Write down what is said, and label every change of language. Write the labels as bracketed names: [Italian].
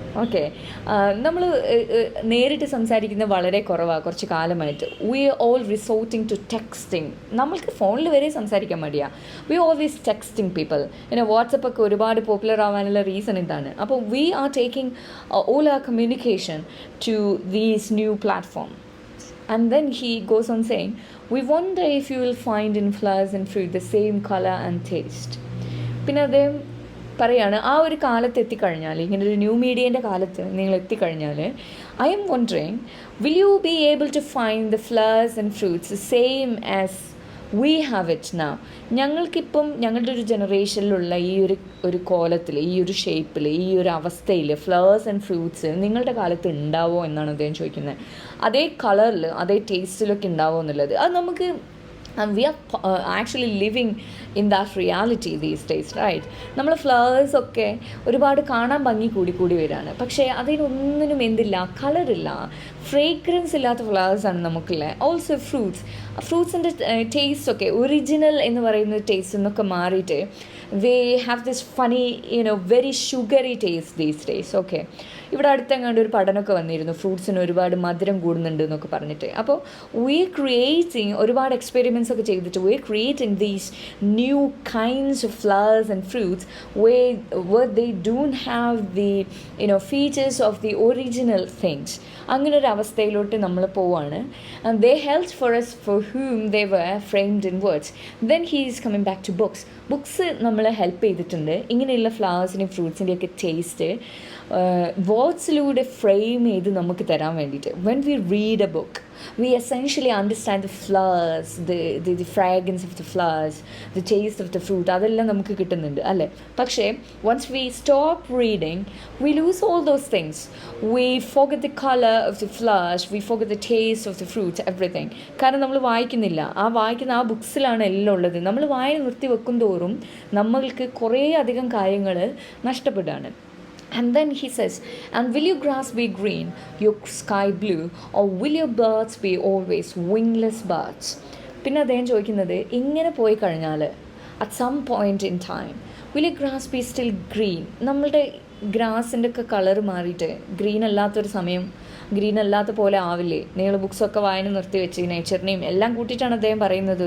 [Malayalam] Okay, നമ്മൾ നേരിട്ട് സംസാരിക്കുന്നത് വളരെ കുറവാണ് കുറച്ച് കാലമായിട്ട്. [English] We are all resorting to texting. [Malayalam] നമ്മൾക്ക് ഫോണിൽ വരെ സംസാരിക്കാൻ മടിയാണ്. [English] We always texting people. [Malayalam] വാട്സപ്പൊക്കെ ഒരുപാട് പോപ്പുലർ ആവാനുള്ള റീസൺ ഇതാണ്. [English] അപ്പോൾ we are taking all our communication to these new platform. And then he goes on saying, we wonder if you will find in flowers and fruit the same color and taste. [Malayalam] പിന്നെ അദ്ദേഹം പറയാണ്, ആ ഒരു കാലത്ത് എത്തിക്കഴിഞ്ഞാൽ, ഇങ്ങനൊരു new മീഡിയേൻ്റെ കാലത്ത് നിങ്ങൾ എത്തിക്കഴിഞ്ഞാൽ, [English] I am wondering will you be able to find the flowers and fruits same as we have it now. [Malayalam] ഞങ്ങൾക്കിപ്പം ഞങ്ങളുടെ ഒരു ജനറേഷനിലുള്ള ഈ ഒരു കോലത്തിൽ, ഈ ഒരു ഷേപ്പിൽ, ഈ ഒരു അവസ്ഥയിൽ ഫ്ലവേഴ്സ് ആൻഡ് ഫ്രൂട്ട്സ് നിങ്ങളുടെ കാലത്ത് ഉണ്ടാവുമോ എന്നാണ് അദ്ദേഹം ചോദിക്കുന്നത്. അതേ കളറിൽ അതേ ടേസ്റ്റിലൊക്കെ ഉണ്ടാവുമോ എന്നുള്ളത് അത് നമുക്ക് [English] we are actually living in that reality these days, right? [Malayalam] നമ്മൾ ഫ്ലവേഴ്സൊക്കെ ഒരുപാട് കാണാൻ ഭംഗി കൂടി വരികയാണ്. പക്ഷേ അതിനൊന്നിനും എന്തില്ല, കളറില്ല, ഫ്രേഗ്രൻസ് ഇല്ലാത്ത ഫ്ലവേഴ്സാണ് നമുക്കുള്ളത്. ഓൾസോ ഫ്രൂട്ട്സിൻ്റെ ടേസ്റ്റൊക്കെ ഒറിജിനൽ എന്ന് പറയുന്ന ടേസ്റ്റ് എന്നൊക്കെ മാറിയിട്ട് [English] they have this funny very sugary taste these days. [Malayalam] Okay, ഇവിടെ അടുത്തെങ്ങാണ്ട് ഒരു പഠനമൊക്കെ വന്നിരുന്നു, ഫ്രൂട്ട്സിന് ഒരുപാട് മധുരം കൂടുന്നുണ്ട് എന്നൊക്കെ പറഞ്ഞിട്ട്. [English] അപ്പോൾ we creating ഒരുപാട് experiments [Malayalam] ഒക്കെ ചെയ്തിട്ട് [English] We creating these new kinds of flowers and fruits where they don't have the features of the original things. [Malayalam] അങ്ങനെ ഒരു അവസ്ഥയിലോട്ട് നമ്മൾ പോവാണ്. [English] And they helped for us for whom they were framed in words. Then he is coming back to books. [Malayalam] Books നമ്മളെ help ചെയ്തിട്ടുണ്ട് ഇങ്ങനെയുള്ള ഫ്ലവേഴ്സിൻ്റെയും ഫ്രൂട്ട്സിൻ്റെയൊക്കെ taste വേർഡ്സിലൂടെ frame ചെയ്ത് നമുക്ക് തരാൻ വേണ്ടിയിട്ട്. [English] when we read a book we essentially understand the flowers, the fragrance of the flowers, the taste of the fruit, [Malayalam] അതെല്ലാം നമുക്ക് കിട്ടുന്നുണ്ട് അല്ലേ. [English] പക്ഷേ once we stop reading we lose all those things. We forget the color of the flowers, we forget the taste of the fruits, everything. [Malayalam] കാരണം നമ്മൾ വായിക്കുന്നില്ല. വായിക്കുന്ന ആ ബുക്സിലാണ് എല്ലാം ഉള്ളത്. നമ്മൾ വായന നിർത്തി വെക്കും തോറും നമ്മൾക്ക് കുറേ അധികം കാര്യങ്ങൾ നഷ്ടപ്പെടുകയാണ്. [English] And then he says, and will your grass be green, your sky blue, or will your birds be always wingless birds? [Malayalam] പിന്നെ അദ്ദേഹം ചോദിക്കുന്നത്, ഇങ്ങനെ പോയി കഴിഞ്ഞാൽ [English] at some point in time will your grass be still green? [Malayalam] നമ്മളുടെ ഗ്രാസിൻ്റെ ഒക്കെ colour മാറിയിട്ട് green അല്ലാത്തൊരു സമയം ഗ്രീൻ അല്ലാത്ത പോലെ ആവില്ലേ, നിങ്ങൾ ബുക്സൊക്കെ വായന നിർത്തി വെച്ച് നേച്ചറിനെയും എല്ലാം കൂട്ടിയിട്ടാണ് അദ്ദേഹം പറയുന്നത്.